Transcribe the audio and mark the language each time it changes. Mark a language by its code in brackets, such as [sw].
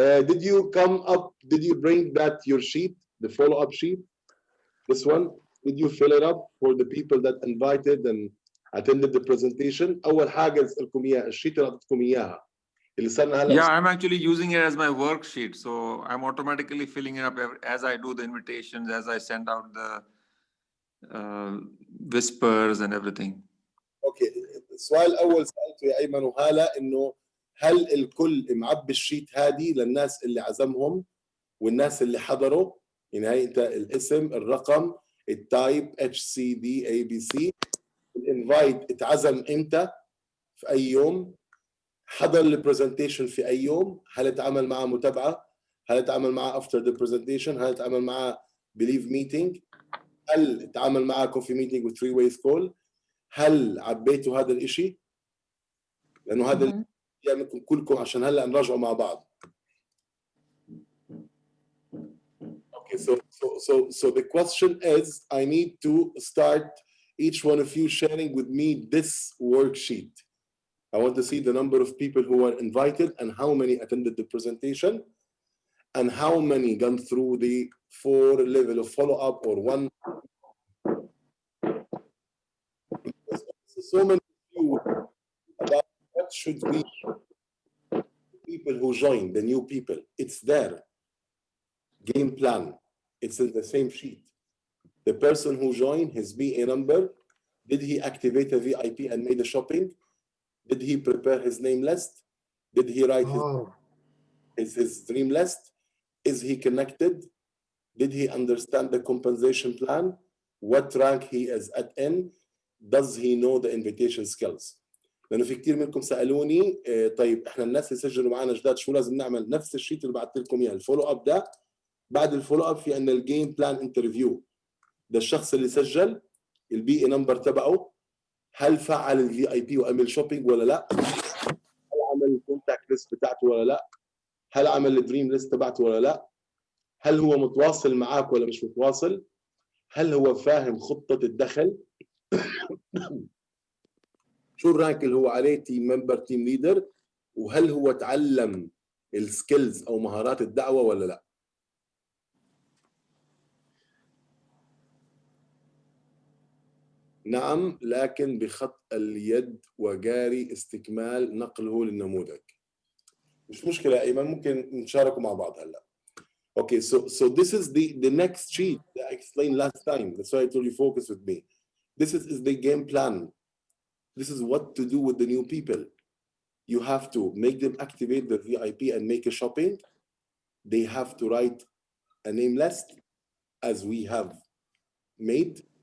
[en] Did you bring that your sheet, the follow-up sheet? This one, did you fill it up for the people that invited and attended the presentation? [ar] أول حاجة أسألكم إياها الشيت اللي أعطيتكم إياها اللي صرنا هلا. [en] Yeah, I'm actually using it as my worksheet, so I'm automatically filling it up as I do the invitations, as I send out the whispers and everything. [ar] Okay, السؤال الأول سألته يا أيمن وهالة إنه هل الكل معبي الشيت هذه للناس اللي عزمهم والناس اللي حضروا؟ يعني هي أنت الاسم، الرقم، التايب HCD ABC، الانفايت اتعزم إمتى؟ في أي يوم؟ حضر البرزنتيشن في أي يوم؟ هل اتعامل معه متابعة؟ هل اتعامل معه [en] after the presentation؟ [ar] هل اتعامل معه [en] believe meeting؟ [ar] هل اتعامل معه [en] coffee meeting [ar] و [en] 3 ways call؟ [ar] هل عبيتوا هذا الإشي؟ لأنه هذا منكم كلكم عشان هلا نراجعوا مع بعض. [en] Okay, so the question is, I need to start each one of you sharing with me this worksheet. I want to see the number of people who were invited and how many attended the presentation and how many gone through the 4 level of follow-up or 1. So many of you about what should we, people who join, the new people, it's there. Game plan, it's in the same sheet. The person who joined, his BA number, did he activate a VIP and made a shopping? Did he prepare his name list? Did he write his dream list? Is he connected? Did he understand the compensation plan? What rank he is at in? Does he know the invitation skills? [ar] لأنه في كتير منكم سألوني طيب إحنا الناس اللي سجلوا معنا جداد شو لازم نعمل؟ نفس الشيت اللي بعثت لكم إياه الفولو أب ده. بعد الفولو أب في عندنا الجيم بلان انترفيو. ده الشخص اللي سجل البي اي نمبر تبعه، هل فعل الفي اي بي وعمل شوبينج ولا لا؟ هل عمل الكونتاكت ليست بتاعته ولا لا؟ هل عمل الدريم ليست تبعته ولا لا؟ هل هو متواصل معك ولا مش متواصل؟ هل هو فاهم خطة الدخل؟ شو الرانك اللي هو عليه تيم ممبر تيم ليدر؟ وهل هو تعلم السكيلز او مهارات الدعوة ولا لا؟ نعم، لكن بخط اليد وجاري استكمال نقله للنموذج. مش مشكلة أيمن، ممكن نشاركوا مع بعض هلا. [en] Okay, so this is the next sheet that I explained last time. That's why I told you focus with me. This is the game plan. This is what to do with the new people. You have to make them activate the VIP and make a shopping. They have to write a name list as we have made.